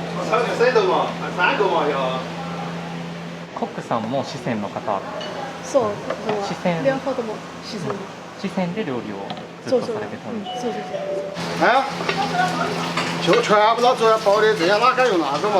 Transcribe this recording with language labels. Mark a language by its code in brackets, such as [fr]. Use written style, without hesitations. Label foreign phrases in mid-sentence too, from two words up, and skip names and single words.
[ja] コックさんも四川の方。そう、四川両方とも四川。四川で料理をずっとされてたんです。そうそうそう。 [zh] 哎，就全部到最后包的这些哪敢用那个嘛？